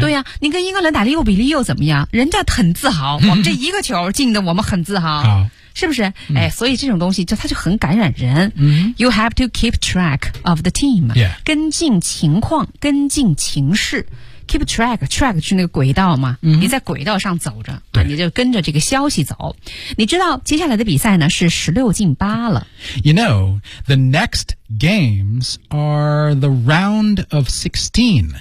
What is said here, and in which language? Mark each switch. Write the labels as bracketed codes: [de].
[zh] 对呀、啊、你跟英格兰打6-0又怎么样人家很自豪我们这一个球进的我们很自豪好是不是、 mm-hmm. 哎，所以这种东西就它就很感染人、 mm-hmm. [en] You have to keep track of the team、 yeah. [zh] 跟进情况跟进情势 [en] Keep track, track [zh] 是那个轨道嘛、嗯、你在轨道上走着对你就跟着这个消息走。你知道接下来的比赛呢是16-8了。 [en] You know, the next games are the round of 16.